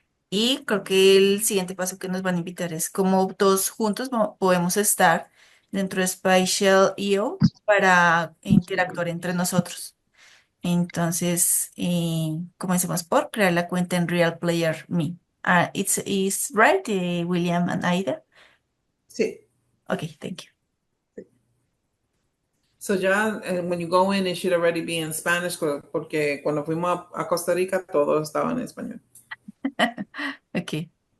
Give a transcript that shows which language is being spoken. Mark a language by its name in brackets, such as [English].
[Spanish] Y creo que el siguiente paso que nos van a invitar es cómo todos juntos podemos estar dentro de Spatial IO para interactuar entre nosotros. Entonces, comencemos por crear la cuenta en Real Player Me. [English] It's right, William and Aida. [Spanish] Sí. [English] Okay, thank you. So ya when you go in, it should already be in Spanish [Spanish] porque cuando fuimos a Costa Rica todo estaba en español. [English] Okay.